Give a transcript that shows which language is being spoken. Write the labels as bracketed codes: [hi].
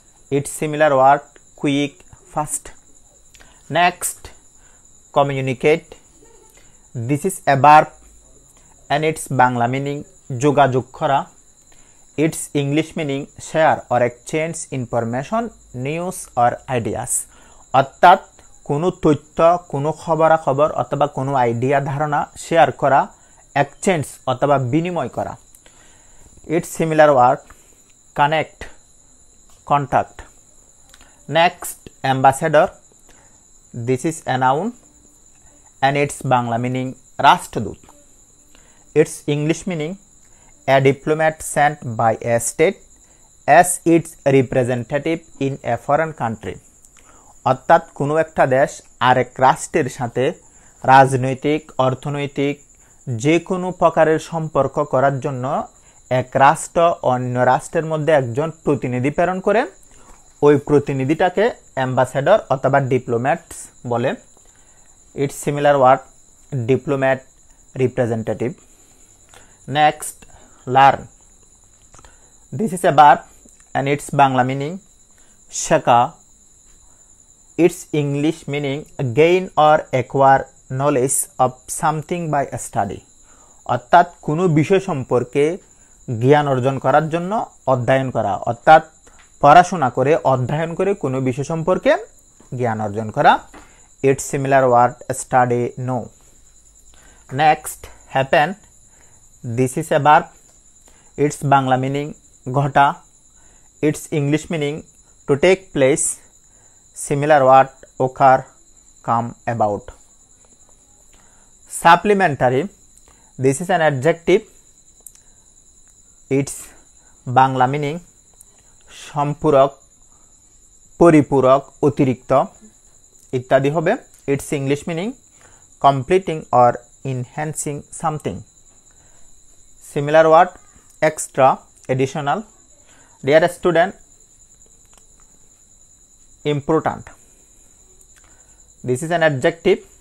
[en] Its similar word, quick, fast. Next, communicate. This is a verb and its Bangla meaning jogajog kora. Its English meaning share or exchange information, news or ideas. [bn] অর্থাৎ কোনো তথ্য, কোনো খবরাখবর অথবা কোনো idea ধারণা share করা, exchange অথবা বিনিময় করা. [en] Its similar word, connect, contact. Next, ambassador. This is a noun and its Bangla meaning Rashtradut. Its English meaning a diplomat sent by a state as its representative in a foreign country. [bn] অর্থাৎ কোনো একটা দেশ আরেক রাষ্ট্রের সাথে রাজনৈতিক, অর্থনৈতিক যে কোনো প্রকারের সম্পর্ক করার জন্য এক রাষ্ট্র অন্য রাষ্ট্রের মধ্যে একজন প্রতিনিধি প্রেরণ করে, ওই প্রতিনিধিটাকে অ্যাম্বাসেডর অথবা ডিপ্লোম্যাটস বলে. [en] Its similar word, diplomat, representative. Next, learn. This is a verb and its Bangla meaning শেখা. Its English meaning gain or acquire knowledge of something by a study. [bn] অর্থাৎ কোনো বিষয় সম্পর্কে জ্ঞান অর্জন করার জন্য অধ্যয়ন করা, অর্থাৎ পড়াশোনা করে অধ্যয়ন করে কোনো বিষয় সম্পর্কে জ্ঞান অর্জন করা. [en] Its similar word, study, know. Next, happen. This is a verb. Its Bangla meaning ঘটা. Its English meaning to take place. Similar word, occur, come about. Supplementary. This is an adjective. Its Bangla meaning [bn] সম্পূরক, পরিপূরক, অতিরিক্ত ইত্যাদি হবে. [en] Its English meaning completing or enhancing something. Similar word, extra, additional. Dear student, important. This is an adjective.